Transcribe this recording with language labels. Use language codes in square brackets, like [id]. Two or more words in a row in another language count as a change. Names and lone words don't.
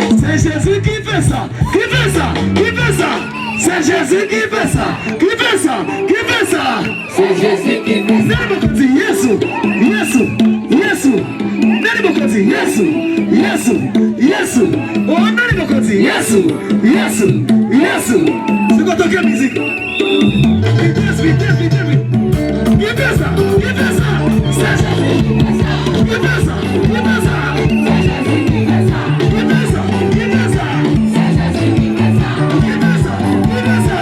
[fr] C'est Jésus qui fait ça. Qui fait ça? Qui fait ça? C'est Jésus qui fait ça. Qui fait ça? Qui fait ça? C'est Jésus qui fait ça. [sw] Nani Yesu. Yesu. Yesu. Nani Yesu. Yesu. Yesu. Oh, nani Yesu. Yesu. Yesu. [fr] C'est quoi ton musique? Vitesse. Qui fait ça? Qui fait ça? C'est Jésus qui fait ça. Qui fait ça? Qui fait ça? C'est Jésus qui fait ça. Qui fait ça? Qui fait ça? C'est Jésus qui fait ça. Qui fait ça? Qui fait ça?